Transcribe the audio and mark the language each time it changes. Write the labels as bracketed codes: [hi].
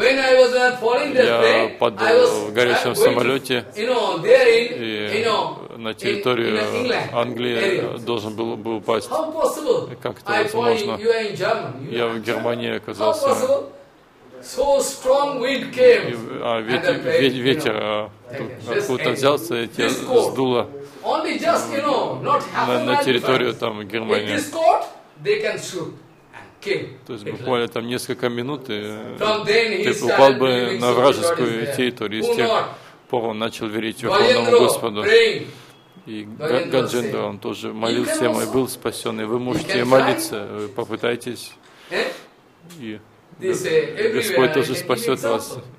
[ru] Я падал в горящем самолете, и на территорию Англии должен был упасть. Как это возможно? Я в Германии оказался. [en] So strong wind came. [ru] Ветер откуда-то взялся, и тебя сдуло. [en] Only just, you know, not happen. [ru] На территорию там Германии. [en] With this court, they can shoot and kill. [ru] То есть буквально там несколько минут и ты упал бы на вражескую территорию. С тех пор он начал верить Верховному Господу. И Гаджендра, он тоже молился, и был спасен. И вы можете молиться, вы попытайтесь. И Господь тоже спасет вас.